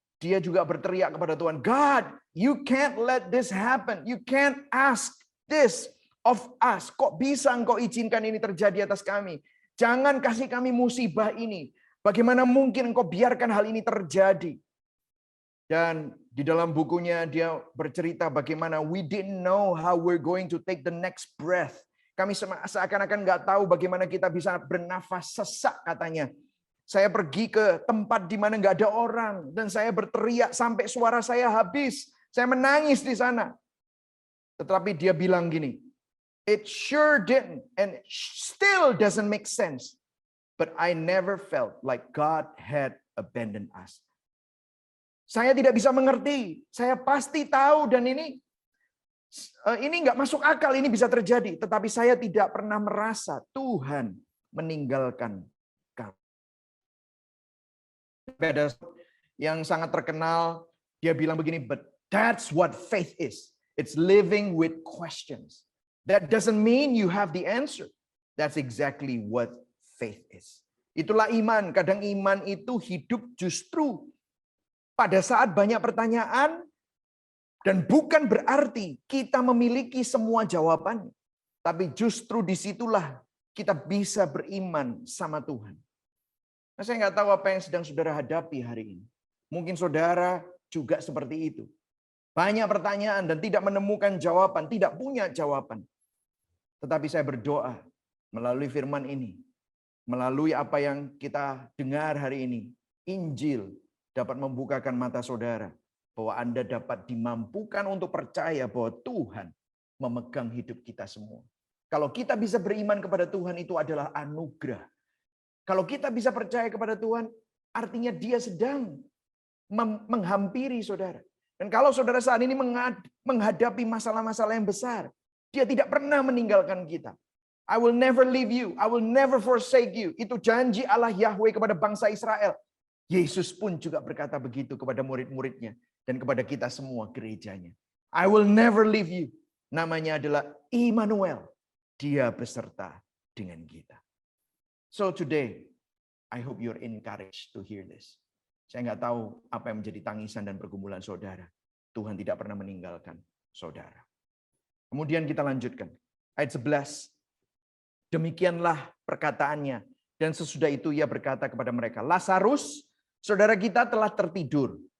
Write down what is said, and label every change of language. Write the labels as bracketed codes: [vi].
[id] Dia juga berteriak kepada Tuhan, [en] God, you can't let this happen. You can't ask this of us. [id] Kok bisa engkau izinkan ini terjadi atas kami? Jangan kasih kami musibah ini. Bagaimana mungkin engkau biarkan hal ini terjadi? Dan di dalam bukunya dia bercerita bagaimana [en] we didn't know how we're going to take the next breath. [id] Kami seakan-akan nggak tahu bagaimana kita bisa bernafas sesak katanya. Saya pergi ke tempat di mana nggak ada orang dan saya berteriak sampai suara saya habis. Saya menangis di sana. Tetapi dia bilang gini, [en] it sure didn't and still doesn't make sense. But I never felt like God had abandoned us. [id] Saya tidak bisa mengerti. Saya pasti tahu dan ini nggak masuk akal ini bisa terjadi. Tetapi saya tidak pernah merasa Tuhan meninggalkan kami. Ada yang sangat terkenal, dia bilang begini, [en] but that's what faith is. It's living with questions. That doesn't mean you have the answer. That's exactly what faith is. [id] Itulah iman. Kadang iman itu hidup justru pada saat banyak pertanyaan dan bukan berarti kita memiliki semua jawaban. Tapi justru disitulah kita bisa beriman sama Tuhan. Nah, saya nggak tahu apa yang sedang saudara hadapi hari ini. Mungkin saudara juga seperti itu. Banyak pertanyaan dan tidak menemukan jawaban, tidak punya jawaban. Tetapi saya berdoa melalui firman ini, melalui apa yang kita dengar hari ini, Injil dapat membukakan mata saudara, bahwa Anda dapat dimampukan untuk percaya bahwa Tuhan memegang hidup kita semua. Kalau kita bisa beriman kepada Tuhan, itu adalah anugerah. Kalau kita bisa percaya kepada Tuhan, artinya Dia sedang menghampiri saudara. Dan kalau saudara saat ini menghadapi masalah-masalah yang besar, Dia tidak pernah meninggalkan kita. [en] I will never leave you, I will never forsake you. [id] Itu janji Allah Yahweh kepada bangsa Israel. Yesus pun juga berkata begitu kepada murid-muridnya dan kepada kita semua gerejanya. [en] I will never leave you. [id] Namanya adalah Immanuel. Dia beserta dengan kita. [en] So today, I hope you're encouraged to hear this. [id] Saya nggak tahu apa yang menjadi tangisan dan pergumulan saudara. Tuhan tidak pernah meninggalkan saudara. Kemudian kita lanjutkan. Ayat 11. Demikianlah perkataannya. Dan sesudah itu ia berkata kepada mereka, Lazarus, saudara kita telah tertidur.